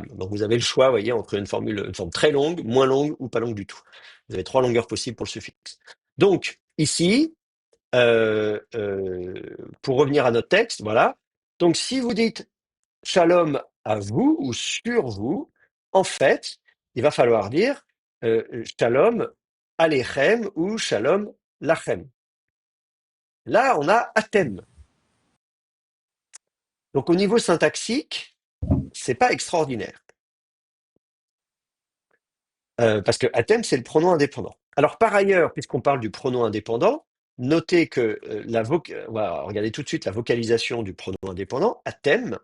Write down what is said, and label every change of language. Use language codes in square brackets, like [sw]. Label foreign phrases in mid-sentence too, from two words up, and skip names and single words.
[fr] Donc vous avez le choix, vous voyez, entre une forme très longue, moins longue ou pas longue du tout. Vous avez 3 longueurs possibles pour le suffixe. Donc, ici, pour revenir à notre texte, voilà. Donc, si vous dites shalom à vous ou sur vous, en fait, il va falloir dire [he] שלום עליכם [fr] ou [he] שלום לכם. [fr] Là, on a atem. Donc, au niveau syntaxique, c'est pas extraordinaire. Parce que atem, c'est le pronom indépendant. Alors, par ailleurs, puisqu'on parle du pronom indépendant, notez que on va regarder tout de suite la vocalisation du pronom indépendant, atem.